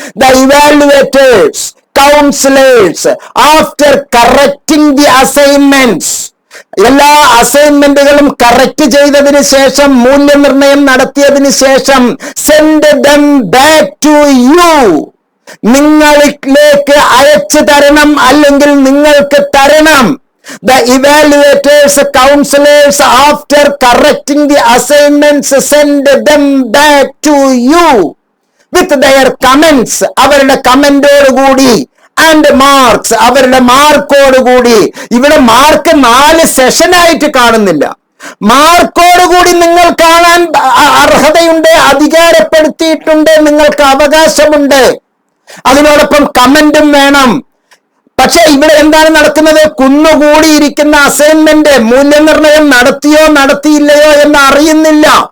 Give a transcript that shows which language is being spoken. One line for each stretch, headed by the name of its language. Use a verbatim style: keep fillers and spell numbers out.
English: the evaluators, counsellors, after correcting the assignments,
Malayalam: എല്ലാ അസൈൻമെന്റുകളും correct ചെയ്തതിനു ശേഷം, മൂല്യനിർണയം നടത്തിയതിനു ശേഷം,
English: send them back to you,
Malayalam: നിങ്ങളിലേക്ക് അയച്ചു തരണം, അല്ലെങ്കിൽ നിങ്ങൾക്ക് തരണം.
English: The evaluators, counselors, after correcting the assignments, send them back to you with their comments,
Malayalam: അവരുടെ കമന്റോട് കൂടി,
English: and marks,
Malayalam: അവരുടെ മാർക്കോട് കൂടി. ഇവിടെ മാർക്ക് നാല് സെഷനായിട്ട് കാണുന്നില്ല, മാർക്കോട് കൂടി നിങ്ങൾ കാണാൻ അർഹതയുണ്ട്, അധികാരപ്പെടുത്തിയിട്ടുണ്ട്, നിങ്ങൾക്ക് അവകാശമുണ്ട്. അതിനോടൊപ്പം കമന്റും വേണം. പക്ഷെ ഇവിടെ എന്താണ് നടക്കുന്നത്? കുന്നുകൂടിയിരിക്കുന്ന അസൈൻമെന്റ് മൂല്യനിർണയം നടത്തിയോ നടത്തിയില്ലയോ എന്ന് അറിയുന്നില്ല.